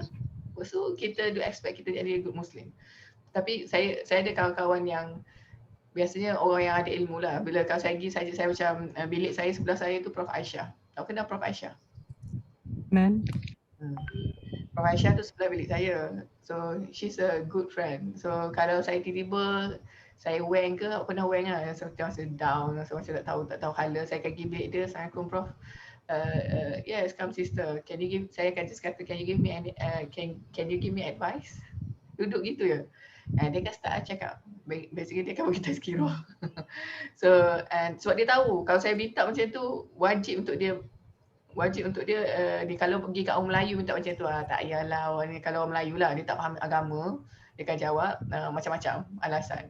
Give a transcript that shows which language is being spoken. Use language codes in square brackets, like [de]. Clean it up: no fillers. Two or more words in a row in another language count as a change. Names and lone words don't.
[ms] So kita [en] do expect [ms] kita jadi [en] good Muslim. [ms] Tapi saya ada kawan-kawan yang biasanya orang yang ada ilmu lah. Bila kalau saya pergi saja, saya macam bilik saya sebelah saya tu Prof Aisyah. Tahu kenal Prof Aisyah? Nan. Prof Aisyah tu sebelah bilik saya. [en] So she's a good friend. [ms] So kalau saya tiba-tiba saya wang ke, aku pernah wang lah, so masa down, so macam tak tahu hala, saya akan pergi bilik dia, Assalamualaikum Prof. [en] Yes, come sister. [ms] Saya akan just kata, [en] can you give me advice? [ms] Duduk gitu ya. Dia akan start cakap. Basically dia akan bagi tazkirah. So sebab dia tahu kalau saya minta macam tu, wajib untuk dia kalau pergi kat orang Melayu minta macam tu, tak payahlah orang ni, kalau orang Melayu lah, dia tak faham agama, dia akan jawab macam-macam alasan.